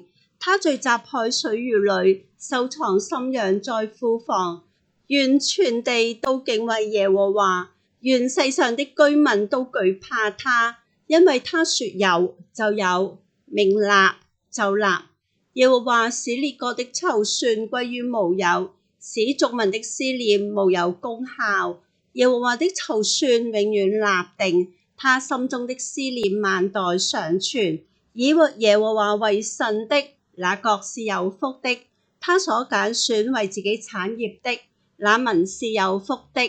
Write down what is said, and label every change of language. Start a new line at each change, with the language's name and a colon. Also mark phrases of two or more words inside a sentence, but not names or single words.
Chinese: 他聚集海水如壘，收藏深洋在庫房。願全地都敬畏耶和華，願世上的居民都懼怕他，因為他說有就有，命立就立。耶和華使列國的籌算歸於無有，使族民的思念無有功效。耶和華的籌算永遠立定，他心中的思念萬代常存。以耶和華為神的，那國是有福的；他所揀選為自己產業的，那民是有福的。